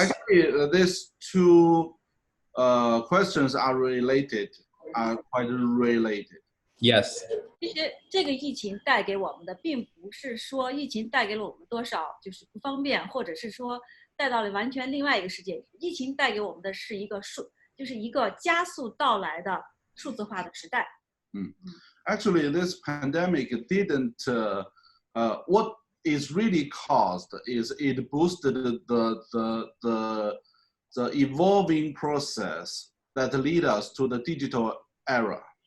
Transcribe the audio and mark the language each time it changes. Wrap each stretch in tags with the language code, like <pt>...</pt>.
<en>Actually, these two questions are related, are quite related. Yes.</en> <zh>其实这个疫情带给我们的，并不是说疫情带给了我们多少就是不方便，或者是说带到了完全另外一个世界。疫情带给我们的是就是一个加速到来的数字化的时代。</zh> <en>Actually, this pandemic didn't. What is really caused is it boosted the evolving process that lead us to the digital era.</en>